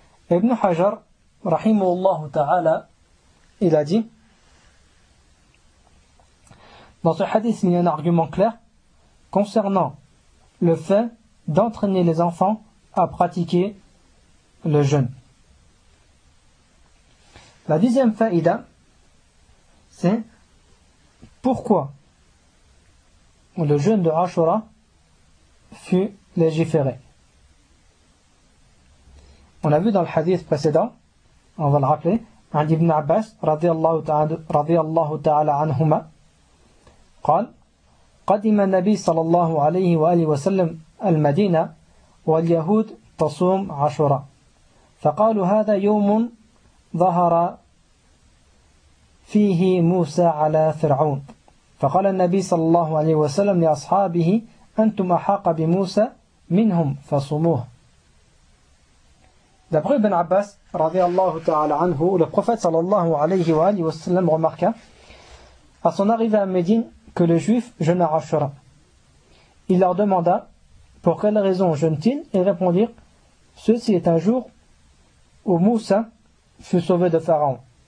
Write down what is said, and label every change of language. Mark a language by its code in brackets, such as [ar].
[fr] Ibn Hajar, rahimahullah ta'ala, il a dit, dans ce hadith, il y a un argument clair concernant le fait d'entraîner les enfants à pratiquer le jeûne. La 10e faïda, c'est pourquoi le jeûne de Ashura fut légiféré. On a vu dans le hadith précédent, on va le rappeler, un Ibn Abbas, radiyallahu ta'ala anhuma, [ar] قال قدم النبي صلى الله عليه وآله وسلم المدينة واليهود تصوم عاشوراء فقالوا هذا يوم ظهر فيه موسى على فرعون فقال النبي صلى الله عليه وسلم لأصحابه أنتم أحق بموسى منهم فصوموه. [fr] D'après Ibn Abbas رضي الله تعالى عنه, le prophète صلى الله عليه وآله وسلم remarqua à son arrivée à Médine que les Juifs jeûnent à Ashura. Il leur demanda, pour quelle raison jeûnent-ils? Ils répondirent, ceci est un jour où Moussa fut sauvé de Pharaon.